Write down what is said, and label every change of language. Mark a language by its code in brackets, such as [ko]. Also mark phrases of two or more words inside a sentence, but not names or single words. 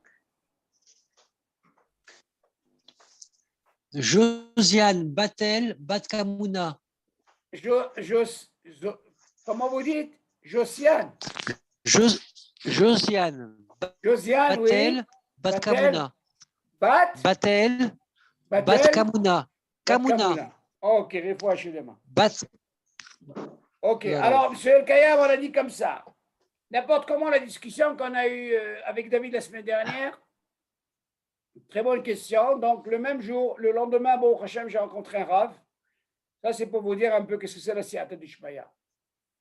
[fr] Josiane Batel Batkamouna. Comment vous dites? Josiane. Josiane Josiane, Batel oui. Batkamouna. Batel Batkamouna. Kamouna. OK, réfoua chez les mains. OK, Voilà. alors, monsieur El Kayam, on a dit comme ça. N'importe comment la discussion qu'on a eue avec David la semaine dernière. Très bonne question. Donc, le même jour, le lendemain, bon, Hachem, j'ai rencontré un Rav. Ça, c'est pour vous dire un peu qu'est-ce que c'est la [arc] סייעתא דשמיא.